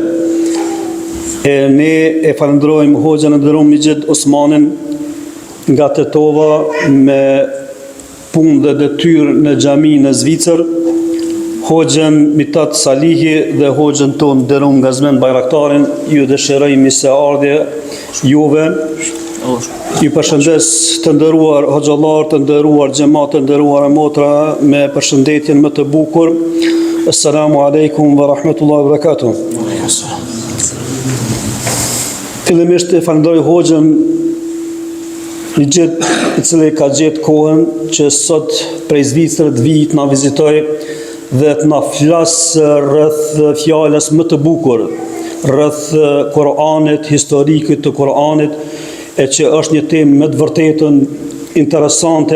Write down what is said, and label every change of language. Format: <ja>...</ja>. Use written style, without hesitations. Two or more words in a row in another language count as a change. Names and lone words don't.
<sq>E ne e falenderojmë hoxhën e nderuar Mixhet Osmanin nga Tetova me punë dhe detyrë në xhami në Zvicër, hoxhën Mitat Salihi dhe hoxhën tonë nderuar Gazmen Bajraktarin. Ju dëshiroj mirëseardhje juve. Ju përshëndes të nderuar hoxhallar, të nderuar xhamat, të nderuar motra me përshëndetjen më të bukur.</sq> <ar>السلام عليكم ورحمة الله وبركاته.</ar> <sq>Fillimisht e falenderoj hoxhën Mixhet, i cili ka gjetë kohën që sot prej Zvicrës të vijë të na vizitoj dhe të na flasë rreth fjalës më të bukur, rreth Kuranit, historikut të Kuranit, e që është një temë me të vërtetën interesante.</sq>